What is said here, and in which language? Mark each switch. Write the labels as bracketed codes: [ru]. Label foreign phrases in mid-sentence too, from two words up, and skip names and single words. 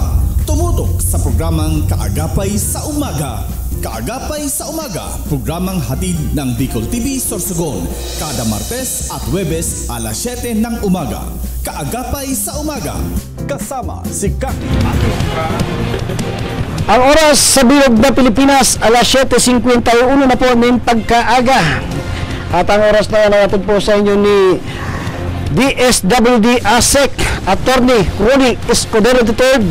[tl] Tumutok sa programang Kaagapay sa Umaga. Kaagapay sa Umaga, programang hatid ng Bicol TV Sorsogon, kada Martes at Huwebes alas 7 ng umaga. Kaagapay sa Umaga, kasama si Kaki Aki. [bik] Ang oras sa bilog na Pilipinas, alas 7:51 na po ng pagkaaga. [tl] At ang oras na yan ay atid po sa inyo ni DSWD ASEC, Attorney Ronnie Escudero III.